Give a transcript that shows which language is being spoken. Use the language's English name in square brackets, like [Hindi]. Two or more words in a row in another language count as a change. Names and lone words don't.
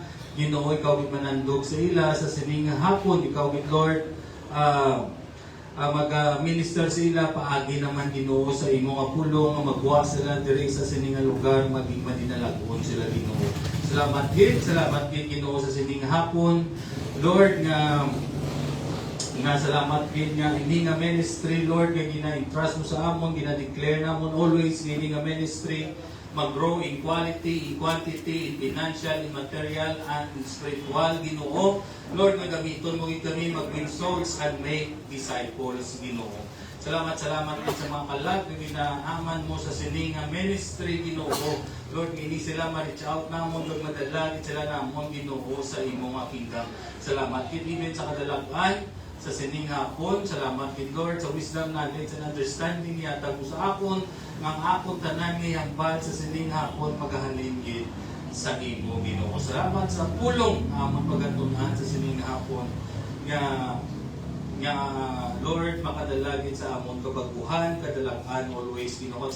[Hiligaynon] Ginoo ikaw gid manandog sa ila sa sining hapon, ikaw gid Lord mag-minister sa ila paagi naman Ginoo sa imo nga pulong nga magwa sila diri sa sining lugar maging madinalagon sila Ginoo. Salamat gid Ginoo sa sining hapon. Lord nga salamat gid nga ini nga ministry Lord nga gina-entrust mo sa amon, gina-declare namon always ini nga ministry mag-grow [English] in quality, in quantity, in financial, in material, and in spiritual [Hiligaynon] Ginoo. Lord nga gamiton mo gid kami mag-win [English] souls and make disciples [Hiligaynon] Ginoo. Salamat gid sa mga kalag nga ginaaman mo sa sining nga ministry Ginoo. Lord, hindi sila ma-reach out namon, Lord, madala gid sila namon Ginoo sa imo nga kingdom. Salamat gid even sa kadalagan sa sining hapon. Salamat gid Lord sa [English] wisdom, knowledge and understanding [Hiligaynon] yatag mo sa akon ngang akon tanan nga hambal sa sining hapon magahalin gid sa imo Ginoo. Salamat sa pulong amon pagatunan sa sining hapon nga Lord makadala gid sa amon kabaguhan, kadalakan always Ginoo.